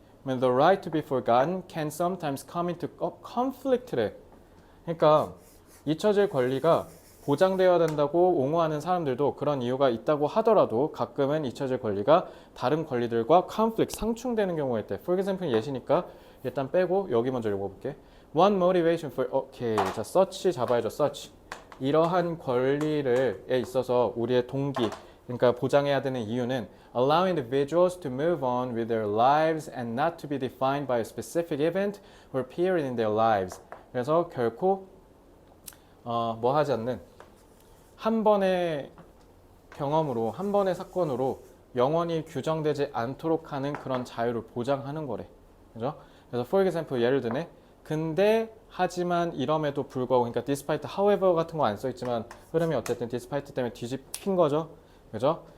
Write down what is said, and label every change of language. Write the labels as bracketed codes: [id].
[en] The right to be forgotten can sometimes come into conflict래. [ko] 그러니까 잊혀질 권리가 보장되어야 된다고 옹호하는 사람들도 그런 이유가 있다고 하더라도 가끔은 잊혀질 권리가 다른 권리들과 conflict, 상충되는 경우가 있대. [en] For example [ko] 예시니까 일단 빼고 여기 먼저 읽어볼게. [en] One motivation for 오케이. [ko] 자, such 잡아야죠. such. 이러한 권리에 있어서 우리의 동기, 그러니까 보장해야 되는 이유는 [en] allow individuals to move on with their lives and not to be defined by a specific event or period in their lives. [ko] 그래서 결코 뭐 하지 않는 한 번의 경험으로, 한 번의 사건으로 영원히 규정되지 않도록 하는 그런 자유를 보장하는 거래. 그죠? 그래서 for example 예를 드네. 근데 하지만 이럼에도 불구하고, 그러니까 despite, however 같은 거 안 써있지만 흐름이 어쨌든 despite 때문에 뒤집힌 거죠. 그죠?